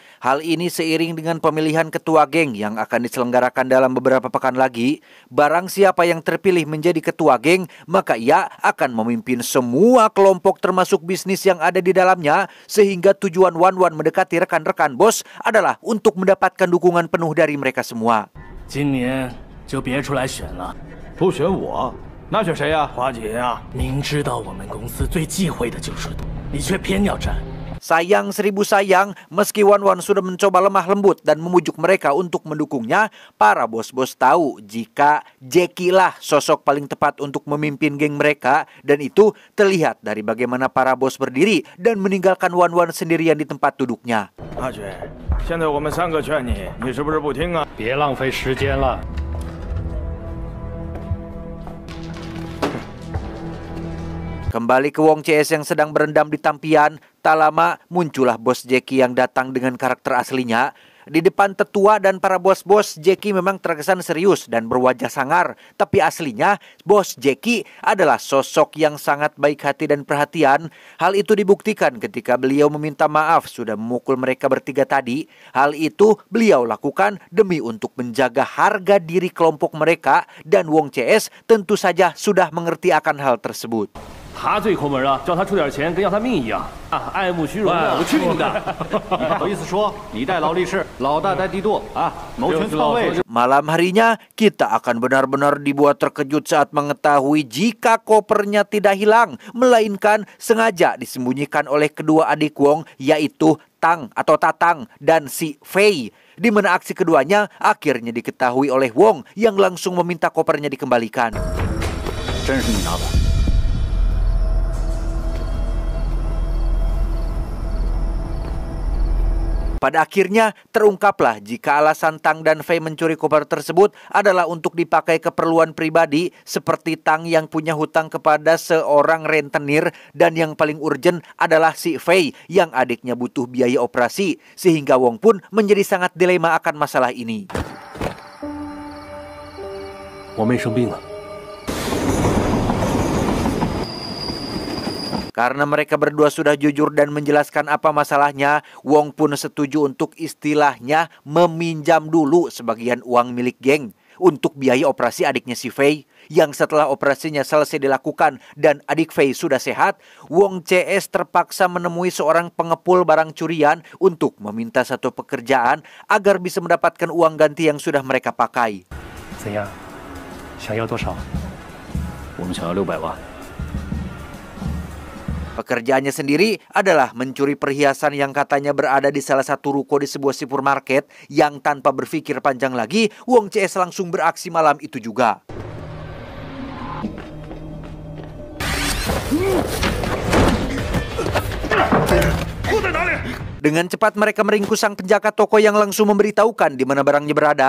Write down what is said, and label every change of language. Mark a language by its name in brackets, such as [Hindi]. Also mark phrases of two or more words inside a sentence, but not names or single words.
[Indonesian] Hal ini seiring dengan pemilihan ketua geng yang akan diselenggarakan dalam beberapa pekan lagi. Barang siapa yang terpilih menjadi ketua geng, maka ia akan memimpin semua kelompok termasuk bisnis yang ada di dalamnya. Sehingga tujuan Wan Wan mendekati rekan-rekan bos adalah untuk mendapatkan dukungan penuh dari mereka semua. [Chinese] 今年就别出来选了，不选我，那选谁呀？华姐呀，明知道我们公司最忌讳的就是赌，你却偏要战。 [Indonesian] Sayang 1000 sayang, meski Wan Wan sudah mencoba lemah lembut dan memujuk mereka untuk mendukungnya, para bos-bos tahu jika Jackie lah sosok paling tepat untuk memimpin geng mereka, dan itu terlihat dari bagaimana para bos berdiri dan meninggalkan Wan Wan sendirian di tempat duduknya. [Chinese] 阿觉，现在我们3个劝你，你是不是不听啊？别浪费时间了。 [Indonesian] Kembali ke Wong CS yang sedang berendam di tampian, tak lama muncullah bos Jackie yang datang dengan karakter aslinya. Di depan tetua dan para bos-bos, Jackie memang terkesan serius dan berwajah sangar. Tapi aslinya, bos Jackie adalah sosok yang sangat baik hati dan perhatian. Hal itu dibuktikan ketika beliau meminta maaf sudah memukul mereka bertiga tadi. Hal itu beliau lakukan demi untuk menjaga harga diri kelompok mereka. Dan Wong CS tentu saja sudah mengerti akan hal tersebut. [Chinese] 他最抠门了，叫他出点钱跟要他命一样啊！爱慕虚荣的，我去你的！你还好意思说你带劳力士，老大带帝舵啊？谋权篡位。 [Indonesian] Malam harinya kita akan benar-benar dibuat terkejut saat mengetahui jika kopernya tidak hilang, melainkan sengaja disembunyikan oleh kedua adik Wong, yaitu Tang atau Tatang dan si Fei. Di mana aksi keduanya akhirnya diketahui oleh Wong yang langsung meminta kopernya dikembalikan. [Chinese] 真是你拿的。 [Indonesian] Pada akhirnya terungkaplah jika alasan Tang dan Fei mencuri koper tersebut adalah untuk dipakai keperluan pribadi, seperti Tang yang punya hutang kepada seorang rentenir dan yang paling urgent adalah si Fei yang adiknya butuh biaya operasi, sehingga Wong pun menjadi sangat dilema akan masalah ini. [Chinese] 我妹生病了。 [Indonesian] Karena mereka berdua sudah jujur dan menjelaskan apa masalahnya, Wong pun setuju untuk istilahnya meminjam dulu sebagian uang milik geng untuk biaya operasi adiknya si Fei. Yang setelah operasinya selesai dilakukan dan adik Fei sudah sehat, Wong CS terpaksa menemui seorang pengepul barang curian untuk meminta satu pekerjaan agar bisa mendapatkan uang ganti yang sudah mereka pakai. [Chinese] 怎样？想要多少？我们想要600万。 [Indonesian] Pekerjaannya sendiri adalah mencuri perhiasan yang katanya berada di salah satu ruko di sebuah supermarket yang tanpa berpikir panjang lagi, Wong CS langsung beraksi malam itu juga. Dengan cepat mereka meringkus sang penjaga toko yang langsung memberitahukan di mana barangnya berada.